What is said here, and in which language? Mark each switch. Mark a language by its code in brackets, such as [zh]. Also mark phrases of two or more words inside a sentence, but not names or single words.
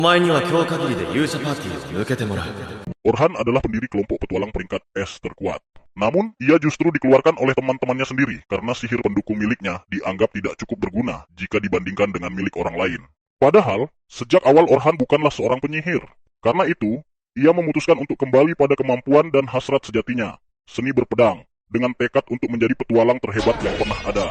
[ja] お前には今日限りで勇者パーティーを抜けてもらう。 [id] Orhan adalah pendiri kelompok petualang peringkat S terkuat. Namun, ia justru dikeluarkan oleh teman-temannya sendiri karena sihir pendukung miliknya dianggap tidak cukup berguna jika dibandingkan dengan milik orang lain. Padahal, sejak awal Orhan bukanlah seorang penyihir. Karena itu, ia memutuskan untuk kembali pada kemampuan dan hasrat sejatinya, seni berpedang, dengan tekad untuk menjadi petualang terhebat yang pernah ada.